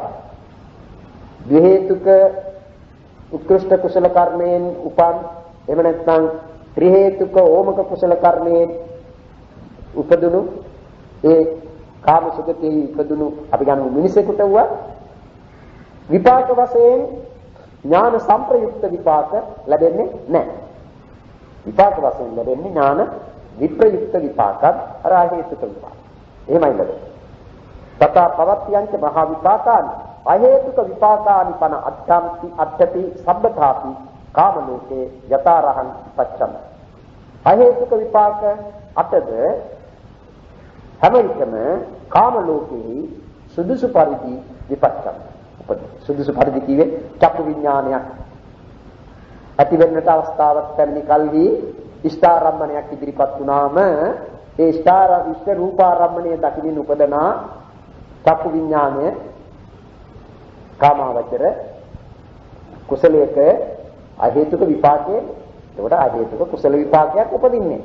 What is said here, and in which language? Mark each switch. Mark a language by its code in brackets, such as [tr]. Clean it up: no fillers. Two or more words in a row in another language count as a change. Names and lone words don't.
[si] ද්වි හේතුක උත්කෘෂ්ඨ කුසල කර්මයෙන් උපන් එහෙම නැත්නම් ත්‍රි හේතුක ඕමක කුසල කර්මයෙන් උපදුණු ඒ කාම සුගතියේ ඉපදුණු අපි ගන්න මිනිසෙකුට වුණා විපාක වශයෙන් ඥාන සංප්‍රයුක්ත විපාක ලැබෙන්නේ නැහැ. විපාක වශයෙන් ලැබෙන්නේ ඥාන විප්‍රයුක්ත විපාකත් අර හේතුක විපාක. එහෙමයි ලැබෙන්නේ. [pi] තථා පවත්‍යංච මහා විපාකාන් අහේතුක විපාකානි පන අට්ඨති සබ්බතාපි කාම ලෝකේ යථාරහං පච්චම. [si] අහේතුක විපාක 8ද හැම විටම කාම ලෝකෙහි සුදුසු පරිදි විපච්චම. සුදුසු පරිදි කියේ චක්කු විඥානයක් ඇති වෙන්නට අවස්ථාවක් පැමිණි කල්හි ඉෂ්ඨාරම්මණයක් ඉදිරිපත් වුණාම ඒ ඉෂ්ඨ රූපාරම්මණය දකින්න උපදනා චක්කු විඥානය කාමාවචර කුසලයක අහේතුක විපාකයේ ඒකට අහේතුක කුසල විපාකයක් උපදින්නේ.